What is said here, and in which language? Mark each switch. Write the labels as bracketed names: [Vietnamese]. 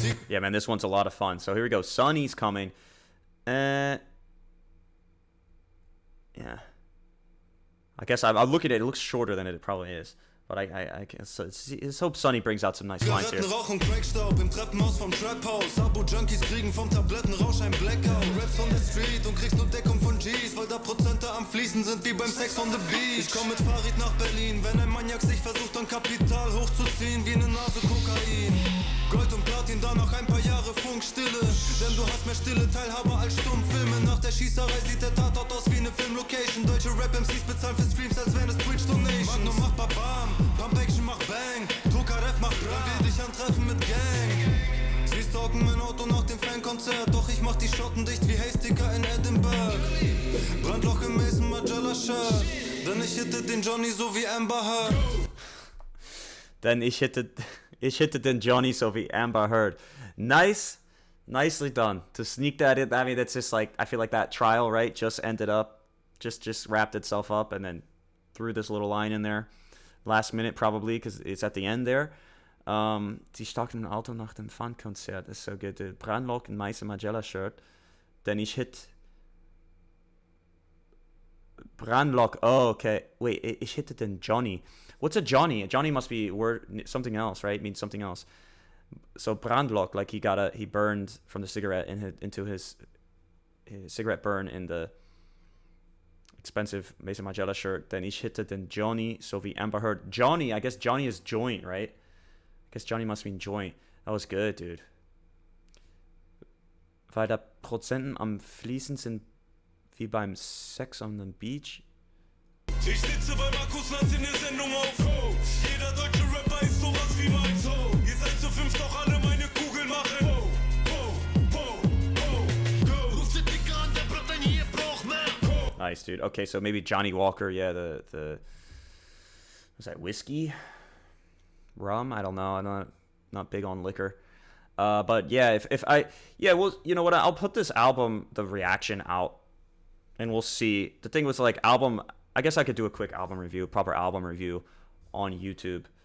[English] Yeah, man, this one's a lot of fun. So here we go. Sonny's coming. Yeah. I guess I'll look at it. It looks shorter than it probably is. But I guess let's hope Sonny brings out some nice lines here. [German] Rauch und Crackstaub im Treppenhaus vom Trap-Haus. Abo-Junkies kriegen vom Tablettenrausch ein Blackout. Raps on the Street und kriegst nur Deckung von G's, weil da Prozente am Fließen sind wie beim Sex on the Beach. Ich komm mit Farid nach Berlin, wenn ein Maniak sich versucht, an Kapital hochzuziehen wie eine Nase Kokain. Gold und Platin, danach ein paar Jahre Funkstille. Denn du hast mehr stille Teilhabe als Stummfilme. Nach der Schießerei sieht der Tatort aus wie eine Filmlocation. Deutsche Rap-MCs bezahlen für Streams, als wären es Twitch-Donations. Magnum macht Babam, Pump Action macht Bang, Tokarev macht Bra, will dich antreffen mit Gang. Sie stalken mein Auto nach dem Fankonzert, doch ich mach die Schotten dicht wie Haysticker in Edinburgh. Brandloch im Mason Margiela-Shirt, denn ich hitte den Johnny so wie Amber Heard. Then ich hitte den Johnny so wie Amber Heard. [English] Nicely done to sneak that in. I mean, that's just like, I feel like that trial, right, just ended up, just wrapped itself up, and then threw this little line in there last minute probably because it's at the end there. [German] Sie starten im Auto nach dem Fun-Konzert. [English] Ist so good, dude. Brandlock and Maisa Magella shirt. Then ich hit... Brandlock. Oh, okay. [German] Wait, ich hitte den Johnny. [English] What's a Johnny? A Johnny must be word something else, right? It means something else. So Brandlock, like he burned from the cigarette into his cigarette burn in the expensive Mason Magella shirt. [German] Then ich hitte den Johnny, so wie Amber Heard. [English] Johnny, I guess Johnny is joint, right? I guess Johnny must mean joint. That was good, dude. [German] Weil da Prozenten am Fließen sind wie beim Sex on the Beach. Ich sitze bei Markus Lanz in der Sendung auf Ho. Jeder deutsche Rapper ist sowas wie mein Ho. Ihr seid zu fünf, doch alle meine Kugeln machen Ho, ho, ho, ho, go. Ruf den Dicker an, der Brot hier braucht mehr. [English] Nice, dude. Okay, so maybe Johnny Walker, yeah, the was that whiskey? Rum? I don't know. I'm not big on liquor. But yeah, well, you know what? I'll put this album, the reaction out, and we'll see. The thing was like album. I guess I could do a quick album review, proper album review, on YouTube.